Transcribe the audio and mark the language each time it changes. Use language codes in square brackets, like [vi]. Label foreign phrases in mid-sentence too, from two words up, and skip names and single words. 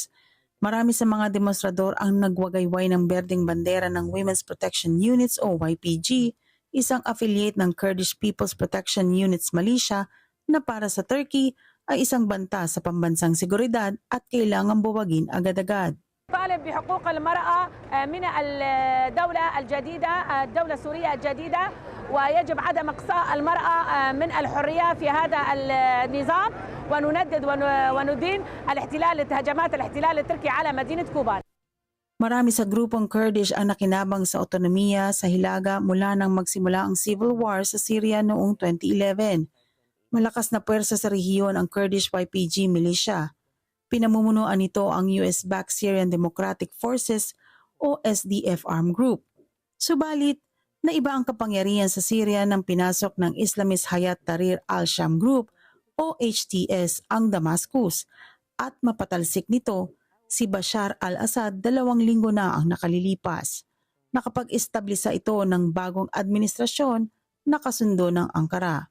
[tl] Marami sa mga demonstrador ang nagwagayway ng berdeng bandera ng Women's Protection Units o YPG, isang affiliate ng Kurdish People's Protection Units Militia na para sa Turkey ay isang banta sa pambansang seguridad at kailangang buwagin agad-agad. [ar] طالب بحقوق المرأة من الدولة الجديدة الدولة السورية الجديدة ويجب عدم إقصاء المرأة من الحرية في هذا النظام وندين هجمات الاحتلال التركي على مدينة كوبان. [tl] Marami sa grupong Kurdish ang nakinabang sa otonomiya sa Hilaga mula nang magsimula ang [en] civil war [tl] sa Syria noong 2011. Malakas na puwersa sa rehiyon ang Kurdish YPG militia. Pinamumunuan nito ang US-backed Syrian Democratic Forces o SDF [en] armed group. [tl] Subalit, naiba ang kapangyarihan sa Syria nang pinasok ng Islamist Hayat Tahrir al-Sham Group o HTS ang Damascus at mapatalsik nito si Bashar al-Assad 2 linggo na ang nakalilipas. Nakapag-establisa ito ng bagong administrasyon na kasundo ng Ankara.